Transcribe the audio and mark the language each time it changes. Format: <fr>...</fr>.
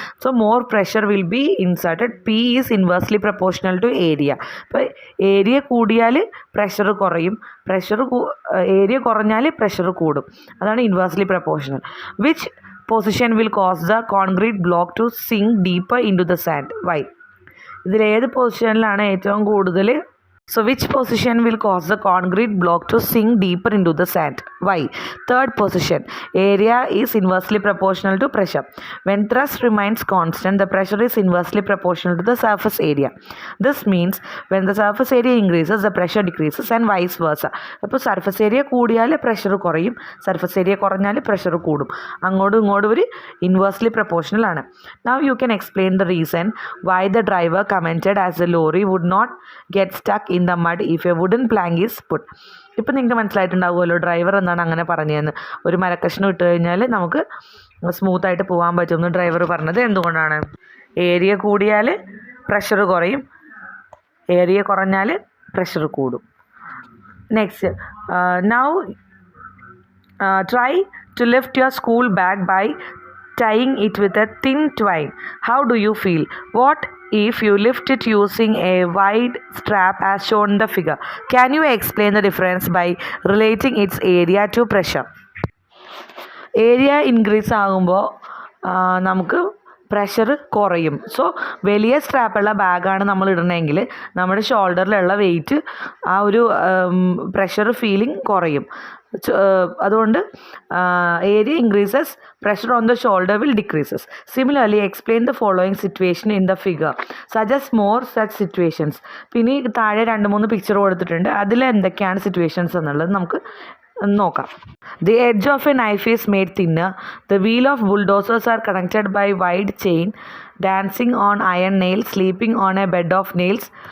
<en>So more pressure will be inserted. P is inversely proportional to area.</en> <ml>അപ്പോൾ area കൂടിയാൽ pressure കുറയും, area കുറഞ്ഞാൽ pressure കൂടും. അതാണ് inversely proportional.</ml> <en>Which position will cause the concrete block to sink deeper into the sand? Why?</en> <ml>ഇതിലേത് പൊസിഷനിലാണ് ഏറ്റവും കൂടുതൽ?</ml> <en>So which position will cause the concrete block to sink deeper into the sand? Why? Third position, area is inversely proportional to pressure. When thrust remains constant, the pressure is inversely proportional to the surface area. This means when the surface area increases, the pressure decreases and vice versa.</en> <ml>അപ്പോൾ surface area കൂടിയാൽ pressure കുറയും, surface area കുറഞ്ഞാൽ pressure കൂടും. അങ്ങോട്ടും ഇങ്ങോട്ടും ഒരു inversely proportional ആണ്.</ml> <en>Now you can explain the reason why the driver commented as the lorry would not get stuck in the mud if a wooden plank is put.</en> <ml>ഇപ്പം നിങ്ങൾക്ക് മനസ്സിലായിട്ടുണ്ടാവുമല്ലോ driver എന്താണ് അങ്ങനെ പറഞ്ഞതെന്ന്. ഒരു മരക്കഷ്ണം ഇട്ട് കഴിഞ്ഞാൽ നമുക്ക് സ്മൂത്തായിട്ട് പോകാൻ പറ്റുമെന്ന് ഡ്രൈവർ പറഞ്ഞത് എന്തുകൊണ്ടാണ്? ഏരിയ കൂടിയാൽ പ്രഷർ കുറയും, ഏരിയ കുറഞ്ഞാൽ പ്രഷർ കൂടും.</ml> <en>Next, now try to lift your school bag by tying it with a thin twine. How do you feel? What if you lift it using a wide strap as shown in the figure? Can you explain the difference by relating its area to pressure?</en> <ml>Area increase ആകുമ്പോൾ നമുക്ക് pressure കുറയും. So വലിയ സ്ട്രാപ്പുള്ള ബാഗാണ് നമ്മൾ ഇടണമെങ്കിൽ നമ്മുടെ ഷോൾഡറിലുള്ള wait ആ ഒരു pressure feeling കുറയും. അതുകൊണ്ട്</ml> <en>Area increases, pressure on the shoulder will decreases. Similarly explain the following situation in the figure, suggest more such situations.</en> <ml>പിന്നെ താഴെ 2-3 പിക്ചർ കൊടുത്തിട്ടുണ്ട്, അതിൽ എന്തൊക്കെയാണ് സിറ്റുവേഷൻസ് എന്നുള്ളത് നമുക്ക് നോക്കാം.</ml> <en>The edge of a knife is made thinner. The wheel of bulldozers are connected by wide chain. Dancing on iron nails, sleeping on a bed of nails.</en>